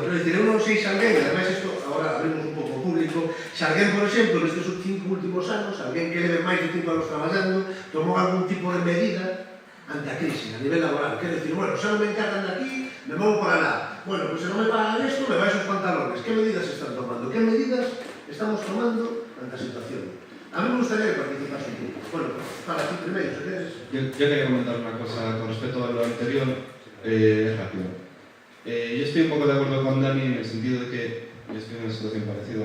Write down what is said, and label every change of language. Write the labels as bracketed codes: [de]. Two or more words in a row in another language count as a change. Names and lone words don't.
[gl] Quero dicir, eu non sei se alguén, ademais isto agora abrimos un pouco público, se alguén, por exemplo, nestes 5 últimos anos, alguén que leve máis de 5 anos traballando, tomou algún tipo de medida ante a crise, a nivel laboral. Quero dicir, bueno, xa non me encargan de aquí, me movo para lá. Bueno, pois se non me pagan isto, me baixo os pantalones. Que medidas se están tomando? Que medidas estamos tomando ante a situación? [es] A mí me gustaría que participas un poco. Bueno, para ti primero, si quieres. Yo quería comentar una cosa con respecto a lo anterior, rápido. Yo estoy un poco de acuerdo con Dani en el sentido de que yo estoy en una situación parecida.